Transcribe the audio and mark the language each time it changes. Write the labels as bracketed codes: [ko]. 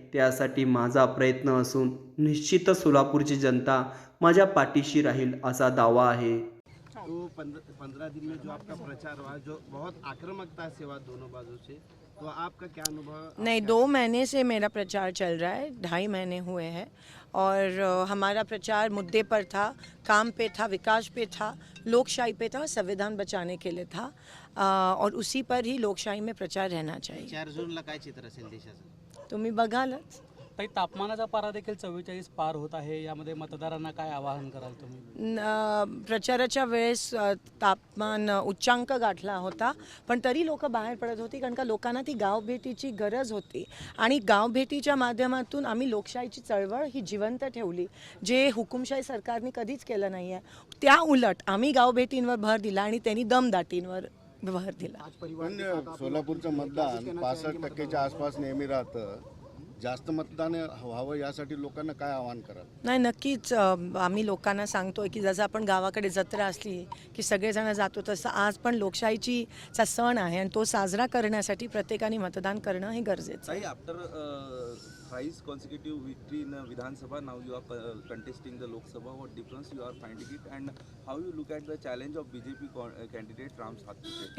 [mr] त्यासाठी माझा प्रयत्न असून निश्चितच सोलापूरची जनता माझ्या पाठीशी राहील असा दावा आहे। [hi] तो 15 दिन में जो आपका प्रचार हुआ, जो बहुत आक्रामकता से हुआ दोनों बाजू से, तो आपका क्या अनुभव? नहीं, 2 महीने से मेरा प्रचार चल रहा है, 2.5 महीने हुए हैं और हमारा प्रचार मुद्दे पर था, काम पे था, विकास पे था, लोकशाही पे था, संविधान बचाने के लिए था और उसी पर ही लोकशाही में प्रचार रहना चाहिए। [mr] 4 जूनला काय चित्र असेल देशाचं? तुम्ही बघालच। ताई, तापमानाचा पारा देखील 44 पार होत आहे। यामध्ये मतदारांना काय आवाहन कराल तुम्ही? प्रचाराच्या वेळेस तापमान उच्चांक गाठला होता, पण तरी लोक बाहेर पडत होती, कारण का लोकांना ती गावभेटीची गरज होती आणि गावभेटीच्या माध्यमातून आम्ही लोकशाहीची चळवळ ही जिवंत ठेवली, जे हुकुमशाही सरकारने कधीच केलं नाही आहे। त्या उलट आम्ही गावभेटींवर भर दिला आणि त्यांनी दमदाटींवर भर दिला। सोलापूरचं मतदान 65% आसपास नेहमी राहतं। जास्त मतदान व्हावं यासाठी लोकांना काय आवाहन कराल? नाही, नक्कीच आम्ही लोकांना सांगतोय की जसं आपण गावाकडे जत्रा असली की सगळेजण जातो, तसं आज पण लोकशाहीचा सण आहे आणि तो साजरा करण्यासाठी प्रत्येकाने मतदान करणं हे गरजेचं आहे। [en] After thrice consecutive victory in Vidhan Sabha, now you are contesting the Lok Sabha. What difference you are finding it, and how you look at the challenge of BJP candidate Ram Sathpute?